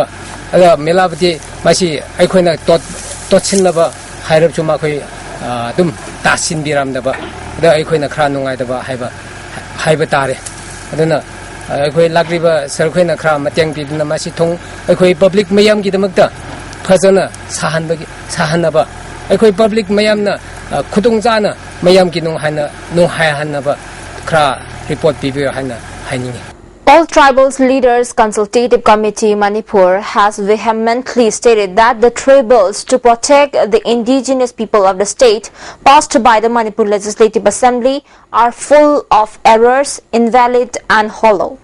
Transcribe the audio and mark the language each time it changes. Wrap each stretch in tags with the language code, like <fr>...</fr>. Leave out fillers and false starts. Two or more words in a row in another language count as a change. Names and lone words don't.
<mni>ꯑꯗ ꯃꯦꯂꯥꯕꯗꯤ ꯃꯁꯤ ꯑꯩꯈꯣꯏꯅ ꯇꯣꯠꯁꯤꯟꯅꯕ ꯍꯥꯏꯔꯕꯁꯨ ꯃꯈꯣꯏ ꯑꯗꯨꯝ ꯇꯥꯁꯤꯟꯕꯤꯔꯝꯗꯕ ꯑꯗ ꯑꯩꯈꯣꯏꯅ ꯈꯔ ꯅꯨꯡꯉꯥꯏꯇꯕ ꯍꯥꯏꯕ ꯇꯥꯔꯦ ꯑꯗꯨꯅ ꯑꯩꯈꯣꯏ ꯂꯥꯛꯂꯤꯕ ꯁꯔꯈꯣꯏꯅ ꯈꯔ ꯃꯇꯦꯡ ꯄꯤꯗꯨꯅ ꯃꯁꯤ ꯑꯩꯈꯣꯏ ꯄꯕ꯭ꯂꯤꯛ ꯃꯌꯥꯝꯒꯤꯗꯃꯛꯇ ꯐꯖꯅ ꯁꯥꯍꯟꯅꯕ ꯑꯩꯈꯣꯏ ꯄꯕ꯭ꯂꯤꯛ ꯃꯌꯥꯝꯅ ꯈꯨꯗꯣꯡꯆꯥꯅ ꯃꯌꯥꯝꯒꯤ ꯅꯨꯡꯉꯥꯏꯍꯟꯅꯕ ꯈꯔ ꯔꯤꯄꯣꯔꯠ ꯄꯤꯕꯤꯌꯨ ꯍꯥꯏꯅ ꯍꯥꯏꯅꯤꯡꯉꯤ.</mni> <en>All Tribals Leaders Consultative Committee Manipur has vehemently stated that the three bills to protect the indigenous people of the state passed by the Manipur Legislative Assembly are full of errors, invalid and hollow.</en>